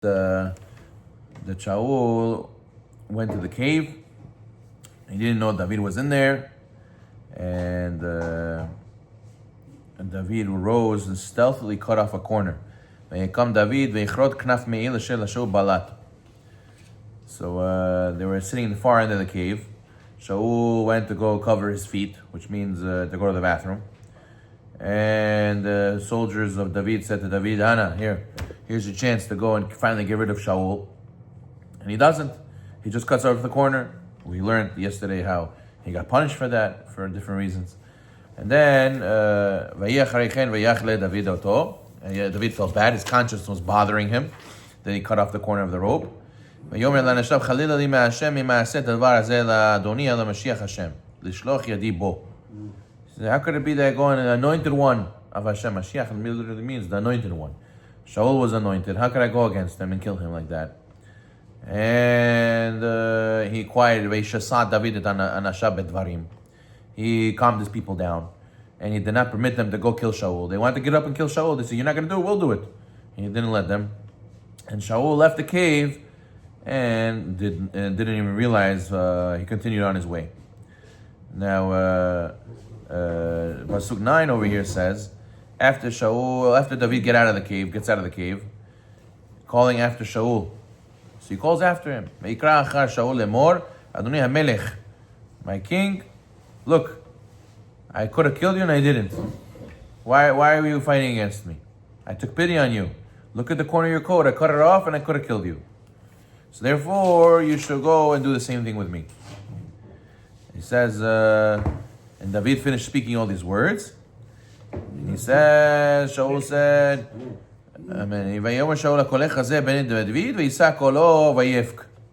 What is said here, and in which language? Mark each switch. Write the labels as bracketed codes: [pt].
[en] the Shaul went to the cave. He didn't know David was in there, and David rose and stealthily cut off a corner. [he] ויקם דוד ויכרות כנף מעיל אשר לשאול בלט. [en] So they were sitting in the far end of the cave. Shaul went to go cover his feet, which means to go to the bathroom. And the soldiers of David said to David, Anna, here's your chance to go and finally get rid of Shaul. And he doesn't. He just cuts off the corner. We learned yesterday how he got punished for that, for different reasons. And then, David felt bad. His conscience was bothering him. Then he cut off the corner of the rope. [he] ויאמר לאנשיו חלילה לי מהשם אם אעשה את הדבר הזה לאדוני אלא משיח השם לשלוח ידי בו. [en] How could it be that going an anointed one of Hashem? Mashiach literally means the anointed one. Shaul was anointed. How could I go against him and kill him like that? And he quieted. [he] וישסע דוד את אנשיו בדברים. [en] He calmed his people down. And he did not permit them to go kill Shaul. They wanted to get up and kill Shaul. They said, you're not going to do it, we'll do it. And he didn't let them. And Shaul left the cave and didn't even realize he continued on his way. Now, Pasuk 9 over here says, after David gets out of the cave, calling after Shaul. So he calls after him. [he] ויקרא אחר שאול לאמור, אדוני המלך, [en] my king, look, I could have killed you and I didn't. Why were you fighting against me? I took pity on you. Look at the corner of your coat. I cut it off and I could have killed you. So therefore, you should go and do the same thing with me. He says, and David finished speaking all these words. And he says, Shaul said, [he] ויאמר שאול הקולך הזה בן דוד ויישא קולו ויבך.